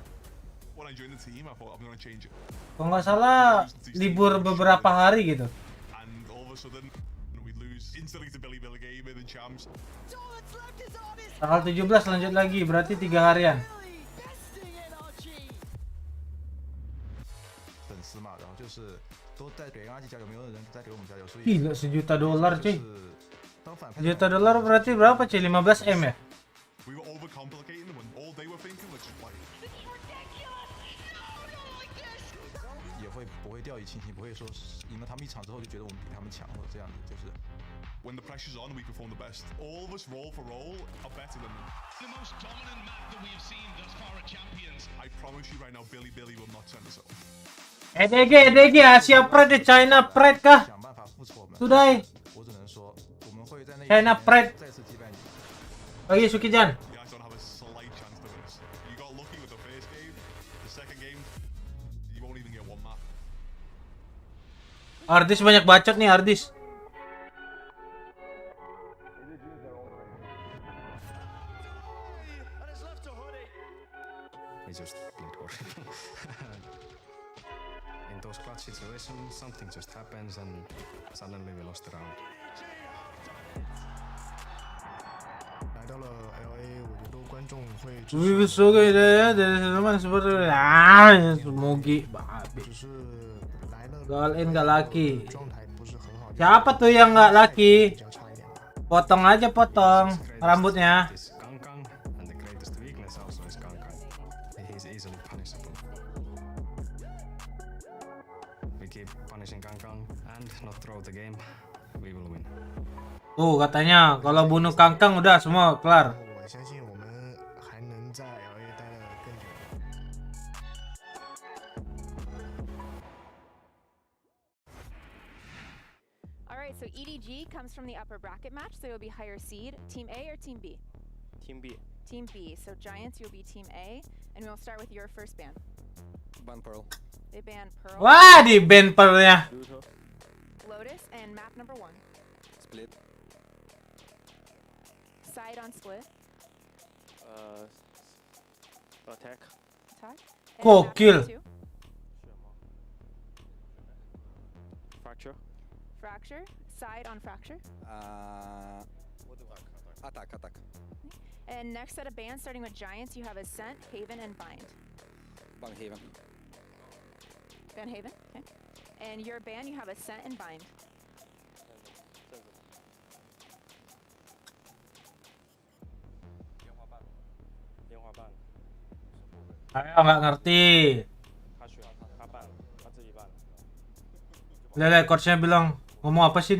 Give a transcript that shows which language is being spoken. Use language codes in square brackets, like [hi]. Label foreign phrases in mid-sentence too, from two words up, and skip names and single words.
[en] When I joined the team, I thought I'm gonna change it, [id] Kalau nggak salah libur beberapa hari gitu. [en] and all of a sudden we lose instantly to Billy game and then champs. [id] Tanggal 17 lanjut lagi, berarti 3 harian. [zh] 粉丝嘛，然后就是都在给 NRG 加油，没有人在给我们加油，所以 [id] Gila, $1 juta cuy. [zh] 当反派 [id] $1 juta berarti berapa cuy? 15 M ya? [en] We were overcomplicating them when all they were thinking was just like, [zh] 也会不会掉以轻心，不会说赢了他们一场之后就觉得我们比他们强或者这样子，就是 [en] when the pressure's on, we perform the best. All of us, roll for roll, are better than them. The most dominant map that we've seen thus far at Champions. I promise you right now, Billy will not turn us off. EDG Asia Pride China Pride kah? [zh] 想办法复仇我们。 [en] Today [zh] 我只能说我们会在那一 [en] China [zh] 天 [en] Pride [zh] 再次击败你。 [id] Bagi Sukijan. [en] You guys don't have a slight chance to win us. You got lucky with the first game. The second game, you won't even get one map. [id] Ardis banyak bacot nih Ardis. [en] We just played horrible. In those clutch situations, something just happens and suddenly we lost the round. [zh] 来到了 LA， 我觉得观众会 [id] Wih, suka ya dari teman seperti Mugi babi. [zh] 只是来了 [id] Goal in gak laki. [zh] 状态不是很好， [id] Siapa tuh yang nggak laki? [zh] 比较差一点吧。 [id] Potong aja potong rambutnya. [en] Is Kangkang, and the greatest weakness also is Kangkang. He's easily punishable. We keep punishing Kangkang and not throw the game, we will win. [id] Tuh katanya kalau bunuh Kangkang udah semua kelar. [zh] 我相信我们还能在 LA 待得更久。 [en] Alright, so EDG comes from the upper bracket match, so it'll be higher seed. Team A or Team B? Team B. Team B. So Giants, you'll be Team A, and we'll start with your first ban. Ban Pearl. They ban Pearl. [id] Wah, di ban Pearl-nya. [en] Lotus and map number 1. Split. Side on split. Attack. Attack. [id] Gokil. [en] Fracture. Fracture. Side on fracture. Attack. And next set of bans, starting with Giants, you have Ascent, Haven, and Bind. Ban Haven. Ban Haven. Okay. And your ban, you have Ascent and Bind. [id] Ayo, nggak ngerti. Lihat, coachnya bilang, ngomong apa sih nih?